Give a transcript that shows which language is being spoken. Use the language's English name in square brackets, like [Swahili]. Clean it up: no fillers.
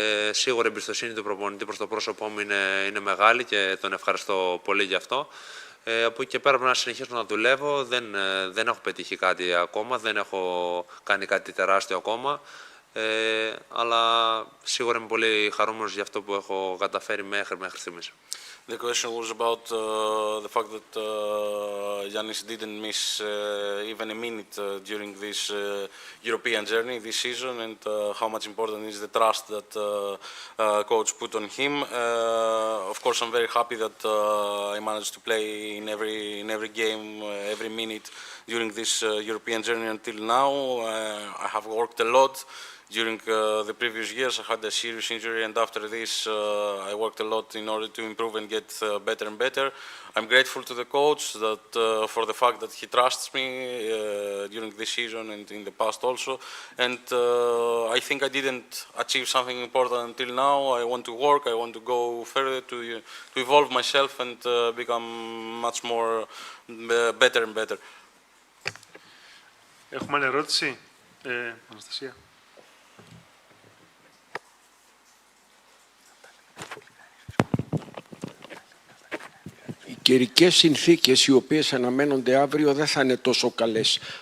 [Greek] Σίγουρα η εμπιστοσύνη του προπονητή προς το πρόσωπό μου είναι μεγάλη και τον ευχαριστώ πολύ γι' αυτό. Από εκεί και πέρα πρέπει να συνεχίσω να δουλεύω. Δεν έχω πετύχει κάτι ακόμα, δεν έχω κάνει κάτι τεράστιο ακόμα. Αλλά σίγουρα είμαι πολύ χαρούμενος για αυτό που έχω καταφέρει μέχρι στιγμής. [English] The question was about the fact that Yannis didn't miss even a minute during this European journey this season, and how much important is the trust that coach put on him. Of course, I'm very happy that I managed to play in every game, every minute during this European journey until now. I have worked a lot. During the previous years, I had a serious injury, and after this, I worked a lot in order to improve and get better and better. I'm grateful to the coach that for the fact that he trusts me during this season and in the past also. And I think I didn't achieve something important until now. I want to work. I want to go further to evolve myself and become much more better and better. [Greek] Έχουμε άλλη ερώτηση, Αναστασία. Οι καιρικές συνθήκες οι οποίες αναμένονται αύριο δεν θα είναι τόσο καλές.